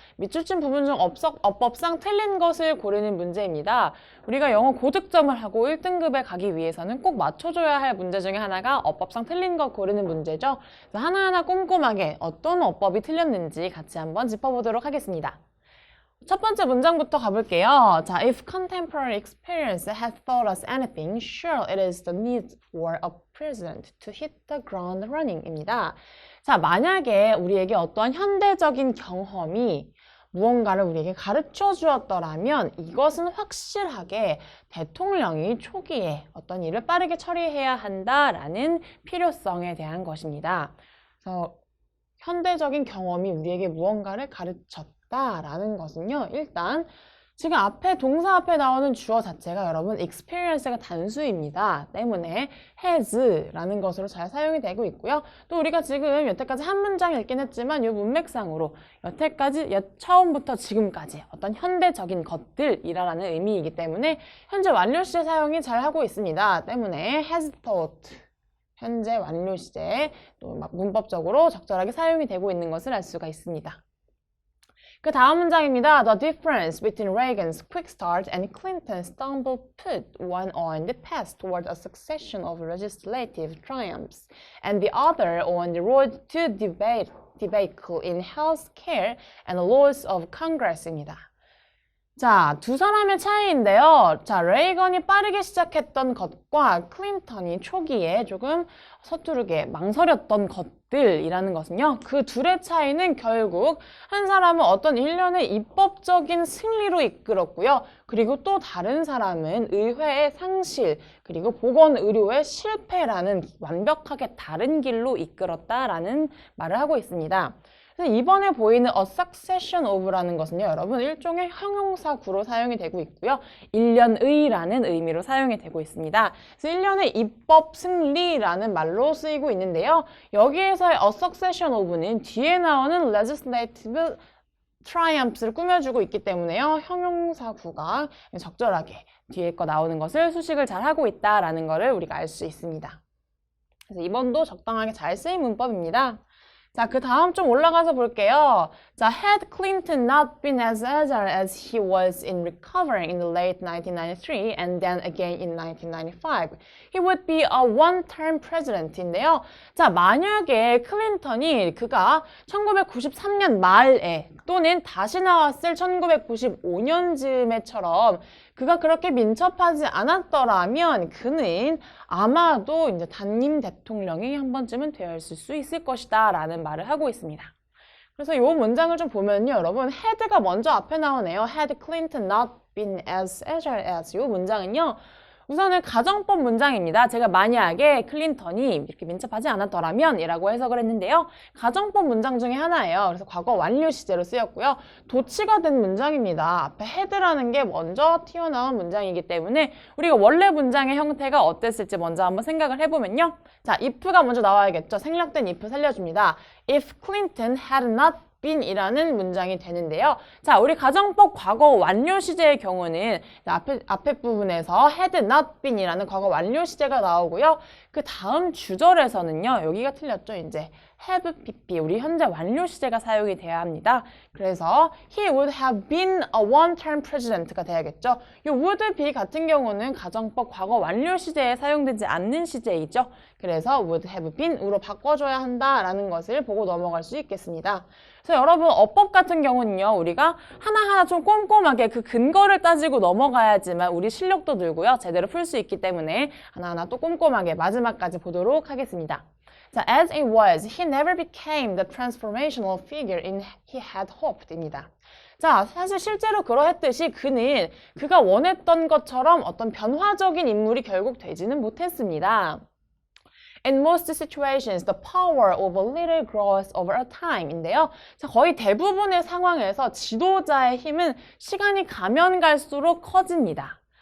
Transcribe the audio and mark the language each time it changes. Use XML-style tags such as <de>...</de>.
<ko>밑줄친 부분 중 어법상 틀린 것을 고르는 문제입니다. 우리가 영어 고득점을 하고 1등급에 가기 위해서는 꼭 맞춰줘야 할 문제 중에 하나가 어법상 틀린 것 고르는 문제죠. 그래서 하나하나 꼼꼼하게 어떤 어법이 틀렸는지 같이 한번 짚어보도록 하겠습니다. 첫 번째 문장부터 가볼게요.</ko> <en>자, if contemporary experience has taught us anything, sure it is the need for a president to hit the ground running입니다.</en> <ko>자, 만약에 우리에게 어떠한 현대적인 경험이 무언가를 우리에게 가르쳐 주었더라면 이것은 확실하게 대통령이 초기에 어떤 일을 빠르게 처리해야 한다라는 필요성에 대한 것입니다. 그래서 현대적인 경험이 우리에게 무언가를 가르쳤다라는 것은요. 일단 지금 앞에 동사 앞에 나오는 주어 자체가 여러분 experience가 단수입니다. 때문에 has라는 것으로 잘 사용이 되고 있고요. 또 우리가 지금 여태까지 한 문장 읽긴 했지만 이 문맥상으로 여태까지 처음부터 지금까지 어떤 현대적인 것들이라는 의미이기 때문에 현재 완료 시제 사용이 잘 하고 있습니다. 때문에</ko> <en>has taught</en> <ko>현재 완료 시제 또 막 문법적으로 적절하게 사용이 되고 있는 것을 알 수가 있습니다. 그 다음 문장입니다.</ko> <en>The difference between Reagan's quick start and Clinton's stumble put one on the path toward a succession of legislative triumphs, and the other on the road to debacle in health care and laws of Congress입니다.</en> <ko>자, 두 사람의 차이인데요. 자, 레이건이 빠르게 시작했던 것과 클린턴이 초기에 조금 서투르게 망설였던 것들이라는 것은요. 그 둘의 차이는 결국 한 사람은 어떤 일련의 입법적인 승리로 이끌었고요. 그리고 또 다른 사람은 의회의 상실, 그리고 보건의료의 실패라는 완벽하게 다른 길로 이끌었다라는 말을 하고 있습니다. 이번에 보이는</ko> <en>a succession of</en> <ko>라는 것은요, 여러분 일종의 형용사구로 사용이 되고 있고요. 일련의라는 의미로 사용이 되고 있습니다. 그래서 일련의 입법 승리라는 말로 쓰이고 있는데요. 여기에서의</ko> <en>a succession of</en> <ko>는 뒤에 나오는</ko> <en>legislative triumphs</en> <ko>를 꾸며주고 있기 때문에요. 형용사구가 적절하게 뒤에 거 나오는 것을 수식을 잘 하고 있다라는 것을 우리가 알 수 있습니다. 그래서 이번도 적당하게 잘 쓰인 문법입니다. 자, 그 다음 좀 올라가서 볼게요.</ko> <en>자, had Clinton not been as agile as he was in recovering in the late 1993 and then again in 1995, he would be a one-term president인데요.</en> <ko>자, 만약에 클린턴이 그가 1993년 말에 또는 다시 나왔을 1995년쯤에처럼 그가 그렇게 민첩하지 않았더라면 그는 아마도 이제 단임 대통령이 한 번쯤은 되어 있을 수 있을 것이다 라는 말을 하고 있습니다. 그래서 이 문장을 좀 보면요. 여러분, had가 먼저 앞에 나오네요.</ko> <en>Had Clinton not been as agile as</en> <ko>이 문장은요. 우선은 가정법 문장입니다. 제가 만약에 클린턴이 이렇게 민첩하지 않았더라면 이라고 해석을 했는데요. 가정법 문장 중에 하나예요. 그래서 과거 완료 시제로 쓰였고요. 도치가 된 문장입니다. 앞에 had라는 게 먼저 튀어나온 문장이기 때문에 우리가 원래 문장의 형태가 어땠을지 먼저 한번 생각을 해보면요. 자, if가 먼저 나와야겠죠. 생략된 if 살려줍니다.</ko> <en>If Clinton had not been</en> <ko>이라는 문장이 되는데요. 자, 우리 가정법 과거 완료 시제의 경우는 앞에 부분에서</ko> <en>had not been</en> <ko>이라는 과거 완료 시제가 나오고요. 그 다음 주절에서는요. 여기가 틀렸죠. 이제</ko> <en>have pp</en> <ko>우리 현재 완료 시제가 사용이 돼야 합니다.</ko> <en>그래서 he would have been a one-term president가</en> <ko>돼야겠죠. 이</ko> <en>would be</en> <ko>같은 경우는 가정법 과거 완료 시제에 사용되지 않는 시제이죠. 그래서</ko> <en>would have been</en> <ko>으로 바꿔줘야 한다라는 것을 보고 넘어갈 수 있겠습니다. 그래서 여러분 어법 같은 경우는요. 우리가 하나하나 좀 꼼꼼하게 그 근거를 따지고 넘어가야지만 우리 실력도 늘고요. 제대로 풀 수 있기 때문에 하나하나 또 꼼꼼하게 마지막까지 보도록 하겠습니다.</ko> <en>자, as it was, he never became the transformational figure he had hoped입니다.</en> <ko>자, 사실 실제로 그러했듯이 그는 그가 원했던 것처럼 어떤 변화적인 인물이 결국 되지는 못했습니다.</ko> <en>In most situations, the power of a leader grows over a time인데요.</en> <ko>자, 거의 대부분의 상황에서 지도자의 힘은 시간이 가면 갈수록 커집니다.</ko>